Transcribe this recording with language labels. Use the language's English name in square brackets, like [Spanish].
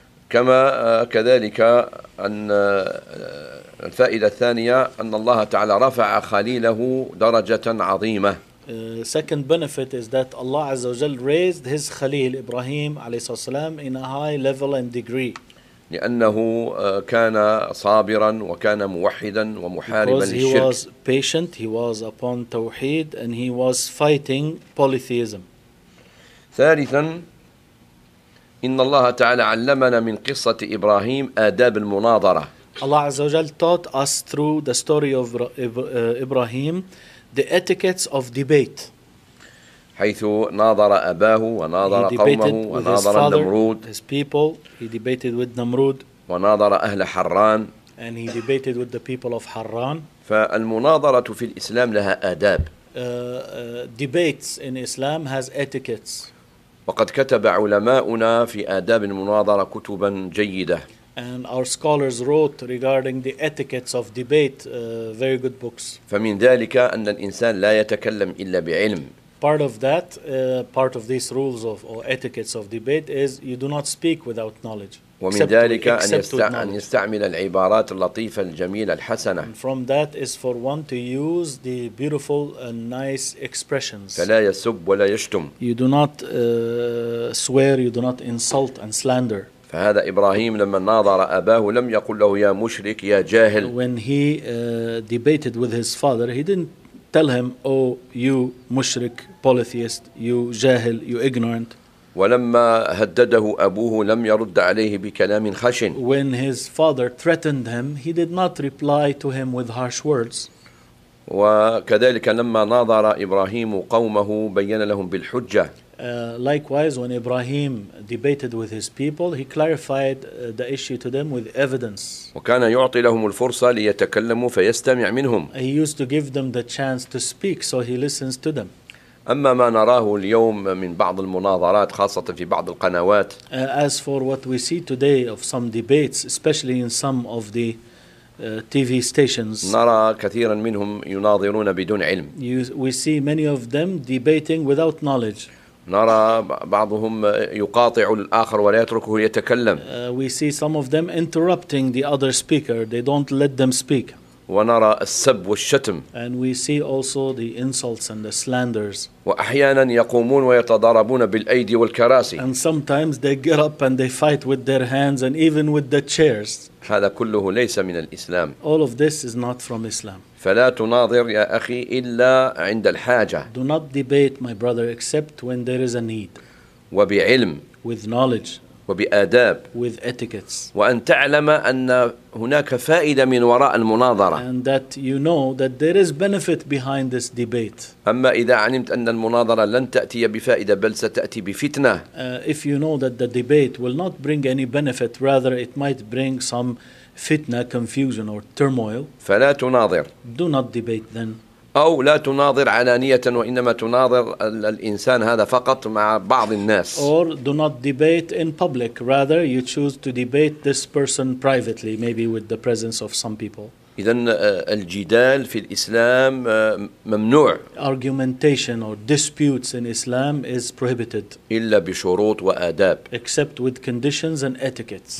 [Arabic] كما كذلك أن الفائدة الثانية أن الله تعالى رفع خليله درجة عظيمة. [English] Second benefit is that Allah [Arabic] عز وجل [English] raised his [Arabic] خليل إبراهيم عليه الصلاة والسلام [English] in a high level and degree. [Arabic] لأنه كان صابرا وكان موحدا ومحاربا للشرك. [English] Because he was patient, he was upon توحيد and he was fighting polytheism. [Arabic] ثالثا إن الله تعالى علمنا من قصة إبراهيم آداب المناظرة. [English] Allah [Arabic] عز وجل [English] taught us through the story of Ibrahim the etiquettes of debate. [Arabic] حيث ناظر أباه وناظر قومه وناظر النمرود. [English] His people, he debated with Namrud. [Arabic] وناظر أهل حران. [English] And he debated with the people of Harran. [Arabic] فالمناظرة في الإسلام لها آداب. [English] Debates in Islam has etiquettes. [Arabic] وقد كتب علماؤنا في آداب المناظرة كتبا جيدة. [English] And our scholars wrote regarding the etiquettes of debate, very good books. [Arabic] فمن ذلك أن الإنسان لا يتكلم إلا بعلم. [English] part of that, part of these rules of or etiquettes of debate is you do not speak without knowledge. [Arabic] ومن ذلك أن يستعمل العبارات اللطيفة الجميلة الحسنة. [English] And from that is for one to use the beautiful and nice expressions. [Arabic] فلا يسب ولا يشتم. [English] You do not swear, you do not insult and slander. [Arabic] فهذا إبراهيم لما ناظر أباه لم يقل له يا مشرك يا جاهل. [English] When he debated with his father, he didn't tell him, "Oh, you mushrik, polytheist, you jahil, you ignorant." [Arabic] ولما هدده أبوه لم يرد عليه بكلام خشن. [English] When his father threatened him, he did not reply to him with harsh words. [Arabic] وكذلك لما ناظر إبراهيم قومه بين لهم بالحجة. [English] Likewise, when Ibrahim debated with his people, he clarified the issue to them with evidence. [Arabic] وكان يعطي لهم الفرصة ليتكلموا فيستمع منهم. [English] He used to give them the chance to speak, so he listens to them. [Arabic] أما ما نراه اليوم من بعض المناظرات خاصة في بعض القنوات. [English] As for what we see today of some debates, especially in some of the TV stations. [Arabic] نرى كثيرا منهم يناظرون بدون علم. [English] We see many of them debating without knowledge. [Arabic] نرى بعضهم يقاطع الآخر ولا يتركه يتكلم. [English] We see some of them interrupting the other speaker. They don't let them speak. [Arabic] ونرى السب والشتم. [English] And we see also the insults and the slanders. [Arabic] وأحيانا يقومون ويتضاربون بالأيدي والكراسي. [English] And sometimes they get up and they fight with their hands and even with the chairs. [Arabic] هذا كله ليس من الإسلام. [English] All of this is not from Islam. [Arabic] فلا تناظر يا أخي إلا عند الحاجة. [English] Do not debate, my brother, except when there is a need. [Arabic] وبعلم. [English] With knowledge. [Arabic] وبآداب. [English] With etiquettes. [Arabic] وأن تعلم أن هناك فائدة من وراء المناظرة. [English] And that you know that there is benefit behind this debate. [Arabic] أما إذا علمت أن المناظرة لن تأتي بفائدة بل ستأتي بفتنة. [English] If you know that the debate will not bring any benefit, rather it might bring some fitna, confusion or turmoil. [Arabic] فلا تناظر. [English] Do not debate then. [Arabic] أو لا تناظر علانية وإنما تناظر الإنسان هذا فقط مع بعض الناس. [English] Or do not debate in public. Rather, you choose to debate this person privately, maybe with the presence of some people. [Arabic] إذن الجدال في الإسلام ممنوع. [English] Argumentation or disputes in Islam is prohibited. [Arabic] إلا بشروط وآداب. [English] Except with conditions and etiquettes.